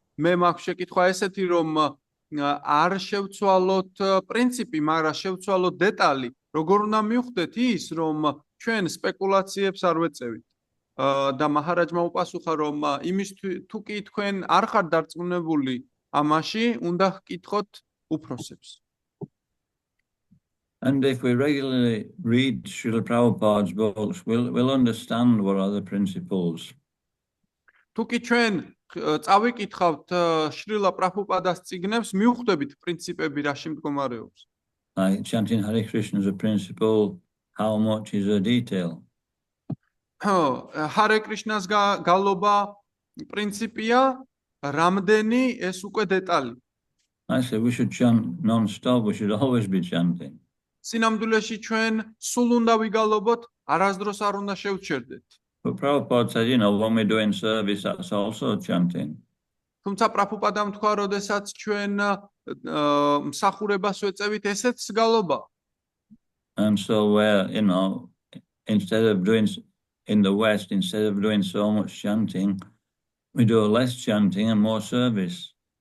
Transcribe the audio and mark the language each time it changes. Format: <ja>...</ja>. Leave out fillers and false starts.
<ka>მე მაქვს შეკითხვა ესეთი, რომ არ შევცვალოთ პრინციპი, მაგრამ შევცვალოთ დეტალი. როგორ უნდა მივხვდეთ ის, რომ ჩვენ სპეკულაციებს არ ვეწევით? და მაჰარაჯმა უპასუხა, რომ იმის თუ კი თქვენ არ ხართ დარწმუნებული ამაში, უნდა გკითხოთ უფროსებს.</ka> <en>And if we regularly read Srila Prabhupada's books, we'll understand what are the principles.</en> <ka>თუ კი ჩვენ წავიკითხავთ შრილა პრაბჰუპადას წიგნებს, მივხვდებით პრინციპები რაში მდგომარეობს.</ka> <en>Like chanting Hare Krishna is a principle, how much is a detail?</en> <ka>Hare Krishna-ს გალობა პრინციპია, რამდენი ეს უკვე დეტალი.</ka> <en>I say we should chant non-stop, we should always be chanting.</en> <ka>სინამდვილეში ჩვენ სულ უნდა ვიგალობოთ, არასდროს არ უნდა შევჩერდეთ.</ka> <en>But Prabhupada said, when we're doing service, that's also chanting.</en> <ka>თუმცა პრაბჰუპადამ თქვა, როდესაც ჩვენ მსახურებას ვეწევით, ესეც გალობა.</ka> <en>And so where, instead of doing, in the West, instead of doing so much chanting, we do less chanting and more service.</en>